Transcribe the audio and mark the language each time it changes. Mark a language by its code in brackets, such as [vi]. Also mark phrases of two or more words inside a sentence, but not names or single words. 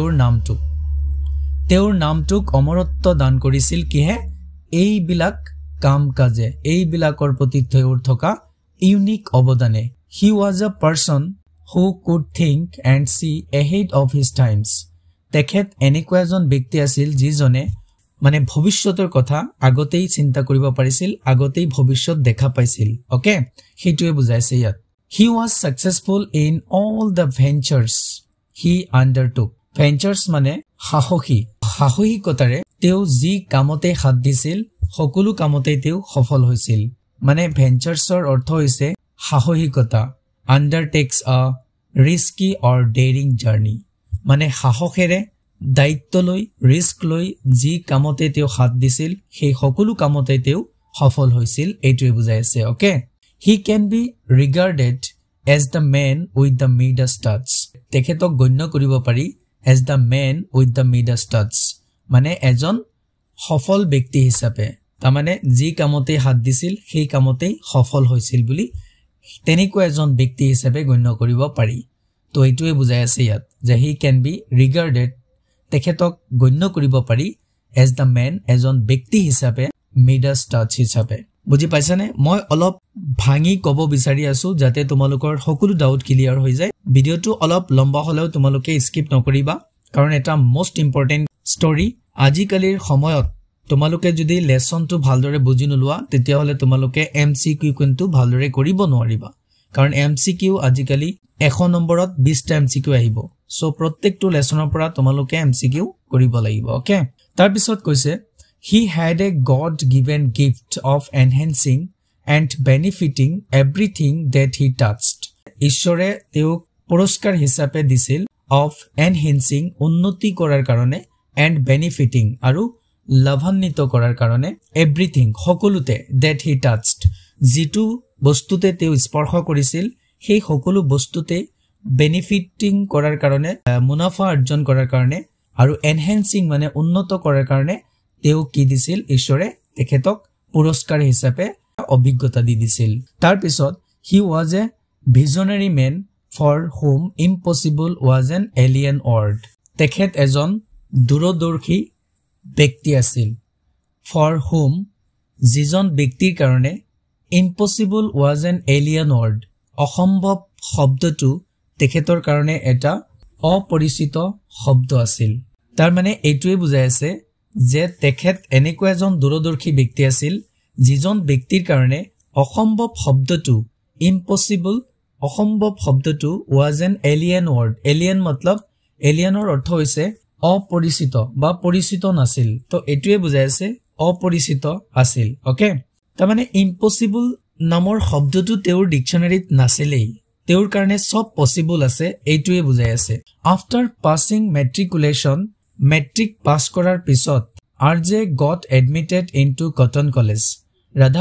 [as] তেওঁৰ নামটোক অমৰত্ব দান কৰিছিল কিহে এইবিলাক কাম কাজে এইবিলাকৰ প্ৰতি তেওঁৰ থকা ইউনিক অৱদানে [en] he was a person who could think and see ahead of his times [as] তেখেত এনেকুৱা এজন ব্যক্তি আছিল যিজনে মানে ভৱিষ্যতৰ কথা আগতেই চিন্তা কৰিব পাৰিছিল আগতেই ভৱিষ্যত দেখা পাইছিল ওকে হেতুৱে বুজাইছে ইয়াত [en] he was successful in all the ventures he undertook [as] ventures মানে সাহসিকতাৰে তেওঁ যি কামতে হাত দিছিল সকলো কামতে তেওঁ সফল হৈছিল মানে ভেঞ্চাৰ্ছৰ অৰ্থ হৈছে সাহসিকতা [en] undertakes a risky or daring journey [as] মানে সাহসেৰে দায়িত্ব লৈ ৰিস্ক লৈ যি কামতে তেওঁ হাত দিছিল সেই সকলো কামতে তেওঁ সফল হৈছিল এইটোৱে বুজাইছে ওকে [en] he can be regarded as the man with the Midas touch [as] তেখেতক গণ্য কৰিব পাৰি [en] as the man with the Midas touch [as] মানে এজন সফল ব্যক্তি হিচাপে তাৰমানে যি কামতে হাত দিছিল সেই কামতে সফল হৈছিল বুলি তেনেকুৱা এজন ব্যক্তি হিচাপে গণ্য কৰিব পাৰি তো এইটোৱে বুজাই আছে ইয়াত যে [en] he can be regarded [as] তেখেতক গণ্য কৰিব পাৰি [en] as the man [as] এজন ব্যক্তি হিচাপে Midas touch হিচাপে বুজি পাইছানে মই অলপ ভাঙি কব বিচাৰি আছো যাতে তোমালোকৰ সকলো ডাউট ক্লিয়াৰ হৈ যায় ভিডিওটো অলপ লম্বা হলেও তোমালোকে স্কিপ নকৰিবা কাৰণ এটা [en] most important story [as] আজিকালিৰ সময়ত তোমালোকে যদি লেসনটো ভালদৰে বুজি নলোৱা তেতিয়া হলে তোমালোকে এমসিকিউ কিন্তু ভালদৰে কৰিব নোৱাৰিবা কাৰণ এমসিকিউ আজিকালি 1 নম্বৰত 20টা এমসিকিউ আহিব সো প্ৰত্যেকটো লেসনৰ পৰা তোমালোকে এমসিকিউ কৰিব লাগিব ওকে তাৰ পিছত কৈছে [en] he had a god given gift of enhancing and benefiting everything that he touched [as] ঈশ্বৰে তেওঁক পুৰস্কাৰ হিচাপে দিছিল [en] of enhancing [as] উন্নতি কৰাৰ কাৰণে [en] and benefiting [as] আৰু লাভান্বিত কৰাৰ কাৰণে everything সকলোতে [en] that he touched [as] যিটো বস্তুতে তেওঁ স্পৰ্শ কৰিছিল সেই সকলো বস্তুতে benefiting কৰাৰ কাৰণে মুনাফা অৰ্জন কৰাৰ কাৰণে আৰু enhancing মানে উন্নত কৰাৰ কাৰণে তেওঁ কি দিছিল ঈশ্বৰে তেখেতক পুৰস্কাৰ হিচাপে অভিজ্ঞতা দি দিছিল তাৰ পিছত [en] he was a visionary man for whom impossible was an alien world [as] তেখেত এজন দূৰদৰ্শী ব্যক্তি আছিল [en] for whom [as] যিজন ব্যক্তিৰ কাৰণে [en] impossible was an alien word [as] অসম্ভৱ শব্দটো তেখেতৰ কাৰণে এটা অপৰিচিত শব্দ আছিল তাৰ মানে এইটোৱে বুজাই আছে যে তেখেত এনেকুৱা এজন দূৰদৰ্শী ব্যক্তি আছিল যিজন ব্যক্তিৰ কাৰণে অসম্ভৱ শব্দটো impossible অসম্ভৱ শব্দটো [en] was an alien word [as] alien মতলব এলিয়েনৰ অৰ্থ হৈছে অপৰিচিত বা পৰিচিত নাছিল তো এটোৱে বুজাই আছে অপৰিচিত আছিল ওকে তাৰ মানে impossible নামৰ শব্দটো তেওঁৰ ডিকচনাৰীত নাছিলেই তেওঁৰ কাৰণে সব পসিবল আছে এইটোৱে বুজাই আছে [en] after passing matriculation [as] মেট্ৰিক পাস কৰাৰ পিছত [en] RJ got admitted into Cotton College [as] ৰাধা